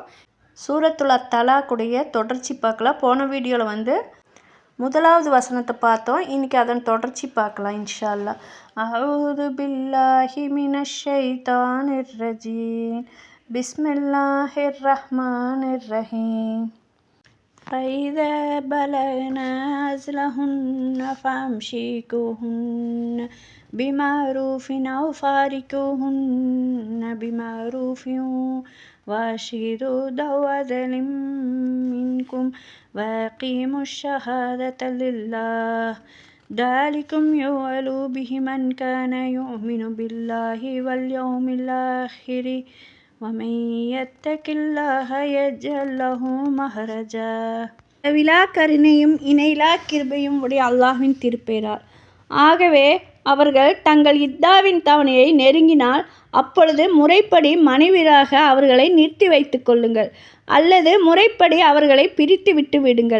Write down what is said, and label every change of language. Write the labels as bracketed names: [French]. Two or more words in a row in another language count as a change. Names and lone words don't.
[Tamil] சூரத்துல் தலாக்குடைய தொடர்ச்சி பார்க்கலாம். போன வீடியோவில் முதலாவது வசனத்தை பார்த்தோம். இன்றைக்கி அதன் தொடர்ச்சி பார்க்கலாம் [Arabic] إن شاء الله. أعوذ بالله من الشيطان الرجيم. بسم الله الرحمن الرحيم. فإذا بلغن أجلهن فأمسكوهن بمعروف أو فارقوهن بمعروف وأشهدوا ذوي عدل منكم وأقيموا الشهادة لله ذلكم يوعظ به من كان يؤمن بالله واليوم الآخر ومن يتق الله يجعل له مخرجا. [Tamil] விழா கருணையும் இணையிலா கிருபையும் உடைய அல்லாஹ்வின் திருப்பெயரால். ஆகவே அவர்கள் தங்கள் இத்தாவின் தவணையை நெருங்கினால் அப்பொழுது முறைப்படி மனைவியராக அவர்களை நிறுத்தி வைத்து கொள்ளுங்கள், அல்லது முறைப்படி அவர்களை பிரித்து விட்டு விடுங்கள்.